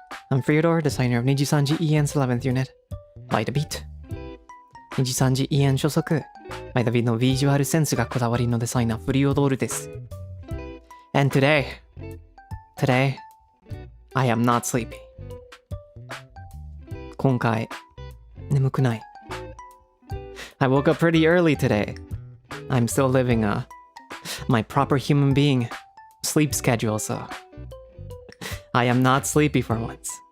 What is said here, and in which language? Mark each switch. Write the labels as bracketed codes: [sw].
[en] I'm Freodore, designer of NIJISANJI EN's 11th unit. By the beat. [ja] NIJISANJI EN 所属 By the beat のビジュアルセンスがこだわりのデザイナーフリオドールです。 [en] And today, I am not sleepy. [ja] 今回、眠くない。 [en] I woke up pretty early today. I'm still living my proper human being sleep schedule, so I am not sleepy for once.